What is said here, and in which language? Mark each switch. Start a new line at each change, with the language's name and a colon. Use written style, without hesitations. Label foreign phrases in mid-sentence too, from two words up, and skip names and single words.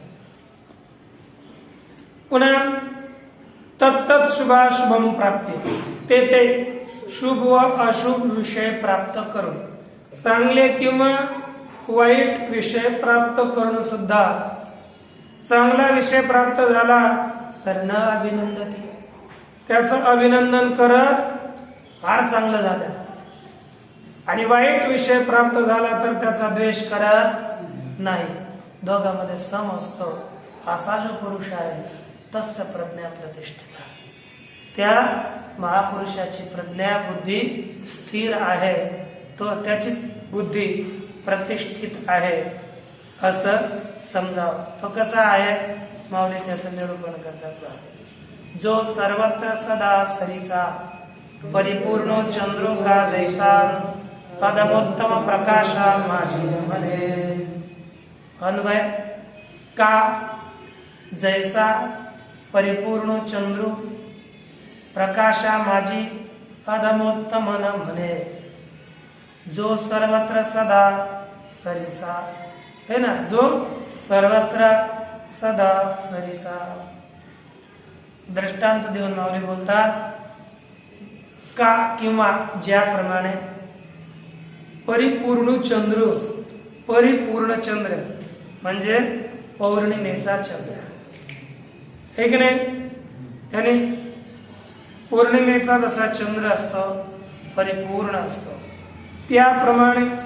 Marathi: पुन्हा
Sanskrit: तत्तत् शुभाशुभम प्राप्ती,
Marathi: ते शुभ व अशुभ विषय प्राप्त करून, चांगले किंवा वाईट विषय प्राप्त करून सुद्धा, चांगला विषय प्राप्त झाला तर
Sanskrit: न अभिनंदती,
Marathi: त्याचं अभिनंदन करत फार चांगलं झालं, आणि वाईट विषय प्राप्त झाला तर त्याचा द्वेष करत नाही. दोघांमध्ये सम असतो. असा जो पुरुष आहे
Sanskrit: तस्य प्रज्ञा प्रतिष्ठिता,
Marathi: त्या महापुरुषाची प्रज्ञा बुद्धी स्थिर आहे, तो त्याची बुद्धी प्रतिष्ठित आहे असं समजावं. तो कसा आहे, माऊली त्याचं निरूपण करतात. जो सर्वत्र सदा सरिसा परिपूर्ण चंद्रो का जैसा पदमोत्तम प्रकाशा माझी म्हणे. अन्वय का जैसा परिपूर्ण चंद्र प्रकाशा माझी अधमोत्तम न म्हणे. जो सर्वत्र सदा सरिसा
Hindi: है ना,
Marathi: जो सर्वत्र सदा सरिसा. दृष्टांत देऊन माऊली बोलतात का किंवा ज्याप्रमाणे परिपूर्ण चंद्र, परिपूर्ण चंद्र म्हणजे पौर्णिमेचा चंद्र, हे की नाही, यानी पौर्णिमेचा जसा चंद्र असतो परिपूर्ण असतो, त्याप्रमाणे